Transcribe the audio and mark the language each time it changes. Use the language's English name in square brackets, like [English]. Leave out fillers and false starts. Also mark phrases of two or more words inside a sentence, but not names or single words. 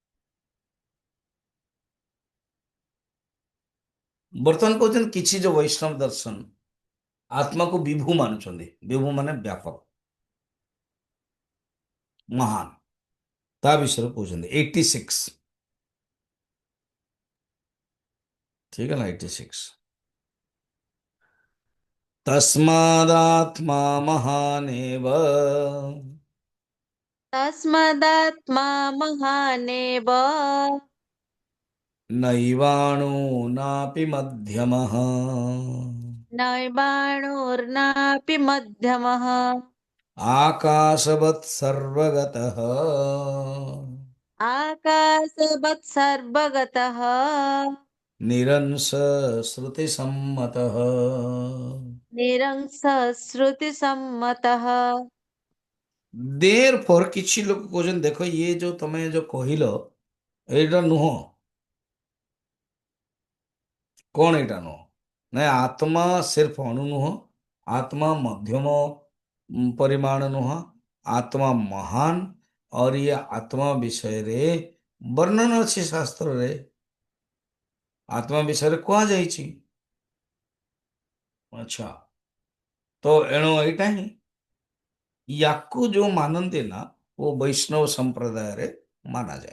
[Odia] ବର୍ତ୍ତମାନ କହୁଛନ୍ତି କିଛି ଯୋଉ ବୈଷ୍ଣବ ଦର୍ଶନ ଆତ୍ମାକୁ ବିଭୁ ମାନୁଛନ୍ତି। ବିଭୁ ମାନେ ବ୍ୟାପକ, ମହାନ, ତା ବିଷୟରେ କହୁଛନ୍ତି 86। [Hindi] ଠିକ है ना? 86। [Sanskrit] तस्मादात्मा महानेव तस्मादात्मा महानेव नैवाणो नापि मध्यमः नैवाणोर्नापि मध्यमः आकाशवत् सर्वगतः आकाशवत् सर्वगतः निरंश श्रुतिसम्मतः। निरंसश्रुतिसम्मतः। [Hindi] देर पर [Odia] କିଛି ଲୋକ କହୁଛନ୍ତି, ଦେଖ ଇଏ ଯୋଉ ତମେ ଯୋଉ କହିଲ ଏଇଟା ନୁହଁ। କଣ ଏଇଟା ନୁହଁ? ନାଇଁ, ଆତ୍ମା ସିର୍ଫ ଅଣୁ ନୁହଁ, ଆତ୍ମା ମଧ୍ୟମ ପରିମାଣ ନୁହଁ, ଆତ୍ମା ମହାନ। [Hindi] और ये [Odia] ଆତ୍ମା ବିଷୟରେ ବର୍ଣ୍ଣନା ଅଛି ଶାସ୍ତ୍ରରେ, ଆତ୍ମା ବିଷୟରେ କୁହାଯାଇଛି। ଆଚ୍ଛା, ତ ଏଣୁ ଏଇଟା ହିଁ, ୟାକୁ ଯୋଉ ମାନନ୍ତି ନା, ଓ ବୈଷ୍ଣବ ସମ୍ପ୍ରଦାୟରେ ମାନାଯାଏ।